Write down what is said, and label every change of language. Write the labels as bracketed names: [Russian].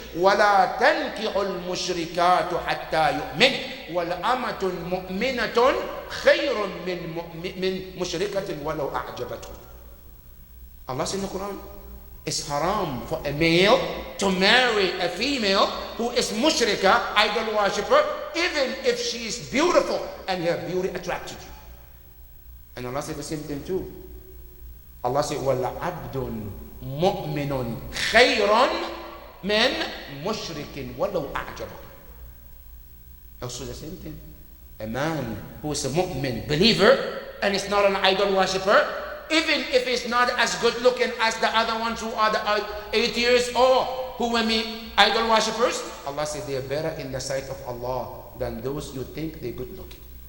[Arabic] وَلَا تَنْكِحُ الْمُشْرِكَاتُ حَتَّى يُؤْمِنْ وَالْأَمَةٌ مُؤْمِنَةٌ خَيْرٌ مِّن مُشْرِكَةٍ وَلَوْ أَعْجَبَتْهُ. [English] Allah says in the Quran, it's haram for a male to marry a female who is mushrika, idol worshipper, even if she is beautiful and her beauty attracted you. And Allah said the same thing too. Allah said, [Arabic] وَلَعَبْدٌ مُؤْمِنٌ خَيْرٌ مِنْ مُشْرِكٍ وَلَوْ أَعْجَبَهُ. [English] Also the same thing. A man who is a mu'min, believer, and is not an idol worshipper, even if he's not as good looking as the other ones who are the atheists or who will be idol worshippers, Allah said they are better in the sight of Allah than those you think they're good looking.